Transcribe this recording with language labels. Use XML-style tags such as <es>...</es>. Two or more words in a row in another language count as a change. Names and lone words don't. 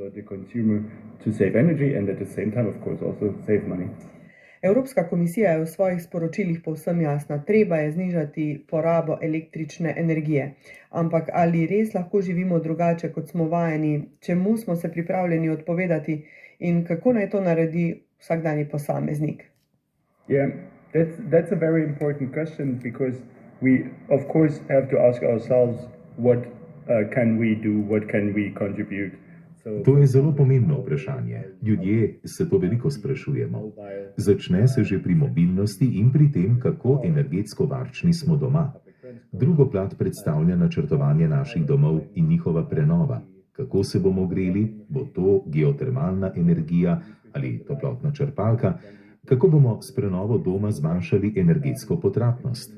<sl>Evropska komisija je v svojih sporočilih povsem jasna, treba je znižati porabo električne energije. Ampak ali res lahko živimo drugače, kot smo vajeni, čemu smo se pripravljeni odpovedati in kako naj to naredi vsakdanji posameznik?</sl> <en>Yeah, that's a very important question because we of course have to ask ourselves what can we do, what can we contribute.</en> <sl>To je zelo pomembno vprašanje. Ljudje se to veliko sprašujemo. Začne se že pri mobilnosti in pri tem, kako energetsko varčni smo doma. Drugo plat predstavlja načrtovanje naših domov in njihova prenova. Kako se bomo greli, bo to geotermalna energija ali toplotna črpalka, kako bomo s prenovo doma zmanjšali energetsko potratnost.</sl>